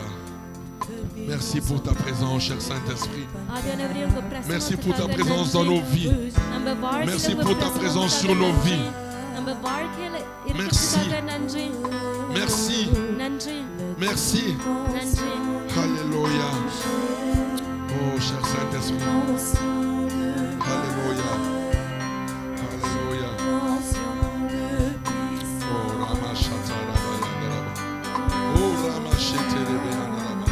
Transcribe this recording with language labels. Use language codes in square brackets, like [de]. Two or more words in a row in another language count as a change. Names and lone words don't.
[fr] Merci pour ta présence, cher Saint-Esprit. [ta] ஆவியானவரே, உங்க [fr] Merci pour ta [ta] பிரசன்னத்துக்காக [fr] présence dans nos vies. [ta] நம்ம வாழ்க்கையில [fr] Merci [ta] உங்க [fr] pour ta [ta] பிரசன்னத்துக்காக [fr] présence sur nos [ta] நன்றி. [fr] vies. [ta] நம்ம வாழ்க்கையில இருக்கிறதுக்காக நன்றி. [fr] Merci. [ta] நன்றி. [fr] Merci. [ta] நன்றி. [fr] Alléluia. Oh, cher Saint-Esprit. Alléluia. Alléluia. Oh, Ramashatarabayandaraba. Oh, Ramasheterebeyandaraba.